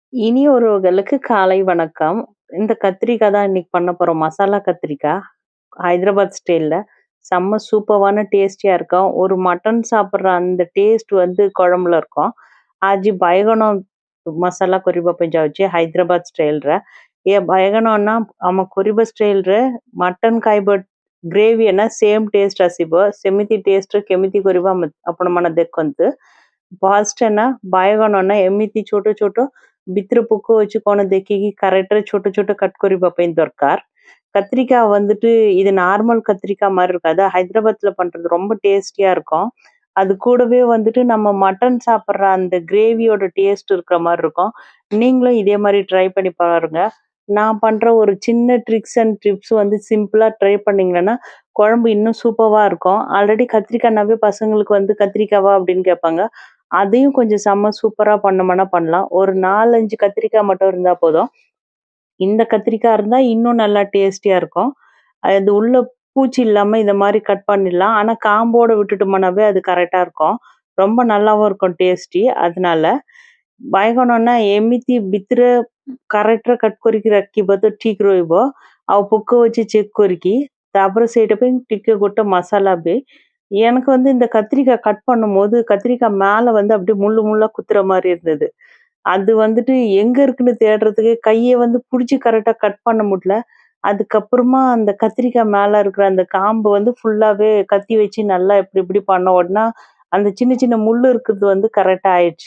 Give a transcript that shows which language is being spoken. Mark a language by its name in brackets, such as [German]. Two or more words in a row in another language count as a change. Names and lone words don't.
[Tamil] இனியொருவர்களுக்கு காலை வணக்கம். இந்த கத்திரிக்காய் தான் இன்னைக்கு பண்ண போறோம். மசாலா கத்திரிக்காய். ஹைதராபாத் ஸ்டைல்ல. செம்ம சூப்பர்வான டேஸ்டியா இருக்கும். ஒரு மட்டன் சாப்பிடுற அந்த டேஸ்ட் வந்து குழம்புல இருக்கும். [Odia] ଆଜି ବାଇଗଣ ମସଲା କରିବା ପାଇଁ ଯାଉଛି ହାଇଦ୍ରାବାଦ ଷ୍ଟାଇଲରେ। ଏ ବାଇଗଣ ଆମ କରିବା ଷ୍ଟାଇଲରେ ମଟନ ଖାଇବା ଗ୍ରେଭି ନା [English] same taste [Odia] ଆସିବ। ସେମିତି ଟେଷ୍ଟ କେମିତି କରିବା ଆପଣମାନେ ଦେଖନ୍ତୁ। ଫାଷ୍ଟ ବାଇଗଣ ଏମିତି ଛୋଟ ଛୋଟ ଭିତରେ ପୋକ ଅଛି କଣ ଦେଖିକି கரெக்டா [Hindi] छोटे छोटे [Odia] கட் କରିବା ପାଇଁ ଦରକାର। [Tamil] கத்திரிக்காய் வந்துட்டு இது நார்மல் கத்திரிக்காய் மாதிரி இருக்காது. ஹைதராபாத்ல பண்றது ரொம்ப டேஸ்டியா இருக்கும். அது கூடவே வந்துட்டு நம்ம மட்டன் சாப்பிடுற அந்த கிரேவியோட டேஸ்ட் இருக்கிற மாதிரி இருக்கும். நீங்களும் இதே மாதிரி ட்ரை பண்ணி பாருங்க. நான் பண்ற ஒரு சின்ன [English] tricks and tips [Tamil] வந்து சிம்பிளா ட்ரை பண்ணீங்கன்னா குழம்பு இன்னும் சூப்பரா இருக்கும். ஆல்ரெடி கத்திரிக்காய்னாவே பசங்களுக்கு வந்து கத்திரிக்காவா அப்படின்னு கேட்பாங்க. அதையும் கொஞ்சம் செம்ம சூப்பரா பண்ணோம்னா பண்ணலாம். ஒரு 4, 5 கத்திரிக்காய் மட்டும் இருந்தா போதும். இந்த கத்திரிக்காய் இருந்தா இன்னும் நல்லா டேஸ்டியா இருக்கும். அது உள்ள பூச்சி இல்லாம இந்த மாதிரி கட் பண்ணிடலாம். ஆனா காம்போட விட்டுட்டோம்னாவே அது கரெக்டா இருக்கும். ரொம்ப நல்லாவும் இருக்கும் டேஸ்டி. [Odia] அதனால ବାଇଗଣ ଏମିତି ଭିତରେ କରେକ୍ଟରେ କଟ୍ କରିକି ରଖିବ ତ ଠିକ ରହିବ। ଆଉ ପୋକ ଅଛି ଚେକ୍ କରିକି ତାପରେ ସେଇଟା ପାଇଁ ଟିକେ ଗୋଟେ [Tamil] மசாலா பே எனக்கு வந்து இந்த கத்திரிக்காய் கட் பண்ணும்போது கத்திரிக்காய் மேல வந்து அப்படியே முள்ளு முள்ளா குத்துற மாதிரி இருந்தது. அது வந்துட்டு எங்க இருக்குன்னு தேடுறதுக்கு கைய வந்து புடிச்சு கரெக்ட்டா கட் பண்ண முடியல. அதுக்கப்புறமா அந்த கத்திரிக்காய் மேல இருக்கிற அந்த காம்பு வந்து ஃபுல்லாவே கத்தி வச்சு நல்லா இப்டி இப்டி பண்ண உடனே, அந்த சின்ன சின்ன முள்ளு இருக்கிறது வந்து கரெக்ட்டா ஆயிடுச்சு.